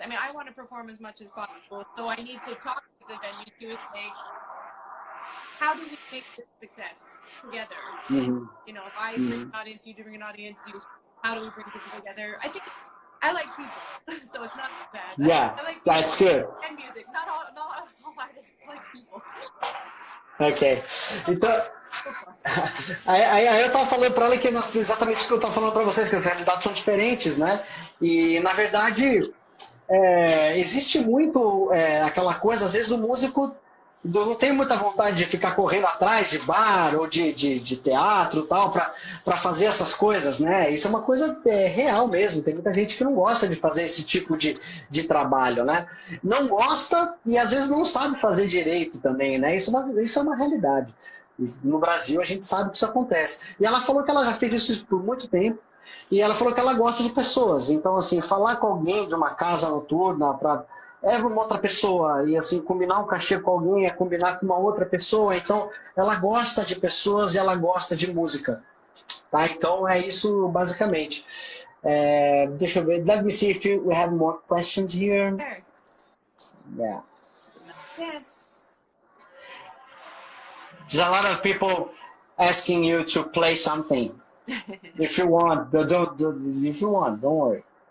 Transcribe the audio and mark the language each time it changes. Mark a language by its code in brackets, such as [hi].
[en] I mean, I want to perform as much as possible, so I need to talk with the venue to say, how do we make this success together? If I bring an audience, you bring an audience, how do we bring people together? I think I like people, so it's not bad. Yeah, I like that's good. And music. Not all artists like people. Ok. [pt] Então, aí eu tava falando para ela que exatamente isso que eu tava falando para vocês, que as realidades são diferentes, né? E, na verdade, existe muito aquela coisa, às vezes o músico Eu não tenho muita vontade de ficar correndo atrás de bar ou de teatro tal para fazer essas coisas, né? Isso é uma coisa real mesmo. Tem muita gente que não gosta de fazer esse tipo de trabalho, né? Não gosta e às vezes não sabe fazer direito também, né? Isso é uma realidade. No Brasil a gente sabe que isso acontece. E ela falou que ela já fez isso por muito tempo e ela falou que ela gosta de pessoas. Então, assim, falar com alguém de uma casa noturna para uma outra pessoa e assim combinar um cachê com alguém é combinar com uma outra pessoa, então ela gosta de pessoas e ela gosta de música, tá? Então é isso basicamente. Deixa eu ver, [en] let me see if we have more questions here. Sure. Yeah, Yes. there's a lot of people asking you to play something. If you want, if you want, don't worry.